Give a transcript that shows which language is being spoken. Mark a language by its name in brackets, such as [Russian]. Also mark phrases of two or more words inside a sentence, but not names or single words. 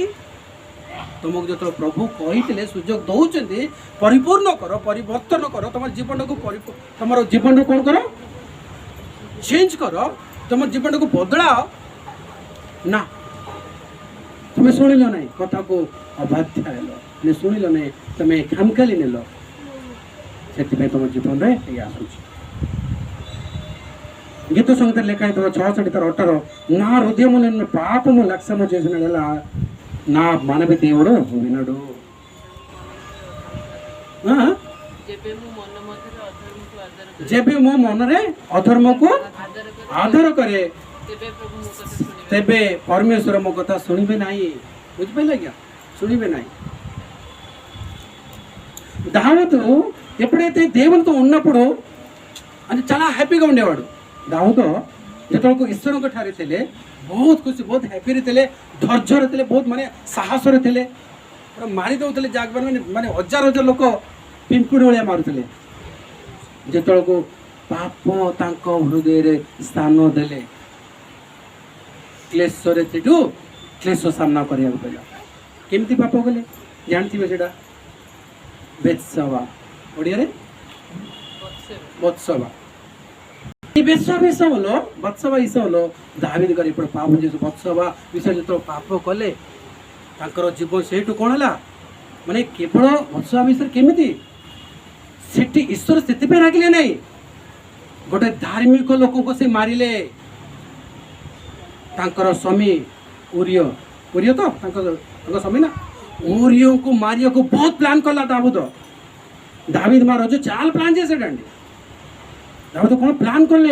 [Odia] ତୁମକୁ ଯେତେବେଳେ ପ୍ରଭୁ କହିଥିଲେ, ସୁଯୋଗ ଦେଉଛନ୍ତି, ପରିପୂର୍ଣ୍ଣ କର, ପରିବର୍ତ୍ତନ କର, ତମର ଜୀବନକୁ ତମର ଜୀବନକୁ କ'ଣ କର? ଚେଞ୍ଜ କର, ତମର ଜୀବନକୁ ବଦଳାଅ। ନା, ତୁମେ ଶୁଣିଲ ନାହିଁ, କଥାକୁ ଅବାଧ୍ୟ ହେଲ, ଶୁଣିଲ ନାହିଁ, ତୁମେ ଖାମଖାଲି ନେଲ, ସେଥିପାଇଁ ତମ ଜୀବନରେ ଏଇ ଆସୁଛି। [Telugu] గీత సంగీత లెక్క 66-18 నా హృదయము నిన్ను పాపము లక్ష్యము చేసిన నా మనవి దేవుడు వినడు। [Odia] ଯେବେ ମୋ ମନରେ ଅଧର୍ମକୁ ଆଦର କରେ, ତେବେ ପରମେଶ୍ୱର ମୋ କଥା ଶୁଣିବେ ନାହିଁ। ବୁଝିପାରିଲେ ଆଜ୍ଞା? ଶୁଣିବେ ନାହିଁ। [Telugu] దావీదు ఎప్పుడైతే దేవునితో ఉన్నప్పుడు అది చాలా హ్యాపీగా ఉండేవాడు। [Odia] దావీదు ଯେତେବେଳକୁ ଈଶ୍ୱରଙ୍କ ଠାରେ ଥିଲେ, ବହୁତ ଖୁସି, ବହୁତ ହ୍ୟାପିରେ ଥିଲେ, ଧୈର୍ଯ୍ୟରେ ଥିଲେ, ବହୁତ ମାନେ ସାହସରେ ଥିଲେ। ପୁରା ମାରି ଦେଉଥିଲେ ଜାଗବାର, ମାନେ ହଜାର ଲୋକ ପିମ୍ପୁଡ଼ି ଭଳିଆ ମାରୁଥିଲେ। ଯେତେବେଳକୁ ପାପ ତାଙ୍କ ହୃଦୟରେ ସ୍ଥାନ ଦେଲେ, କ୍ଲେଶରେ ସେଠୁ କ୍ଲେଶ ସାମ୍ନା କରିବାକୁ ପଡ଼ିଲା। କେମିତି ପାପ କଲେ ଜାଣିଥିବେ ସେଇଟା? ବେତ୍ସବା, ଓଡ଼ିଆରେ బత్సబా। [Telugu] ఈ బత్సబా విషయంలో దావీଦ గారు ఇప్పుడు పాపం చేసి బత్సబా విషୟ [Odia] ଯେତେବେଳେ ପାପ କଲେ, ତାଙ୍କର ଜୀବନ ସେଇଠୁ କ'ଣ ହେଲା? ମାନେ କେବଳ ବତ୍ସବା ବିଷୟରେ କେମିତି ସେଠି ଈଶ୍ୱର ସେଥିପାଇଁ ରାଗିଲେ ନାହିଁ, ଗୋଟେ ଧାର୍ମିକ ଲୋକଙ୍କୁ ସେ ମାରିଲେ। ତାଙ୍କର ସ୍ୱାମୀ ଉରିୟ ତ ତାଙ୍କ ସ୍ୱାମୀ ନା, ଉରିୟଙ୍କୁ ମାରିବାକୁ ବହୁତ ପ୍ଲାନ୍ କଲା ଦାବୀଦ ମାରଜ ଚାଲ ପ୍ଲାନ୍ ଯେ ସେଟା ଦାବୀଦ କ'ଣ ପ୍ଲାନ୍ କଲେ?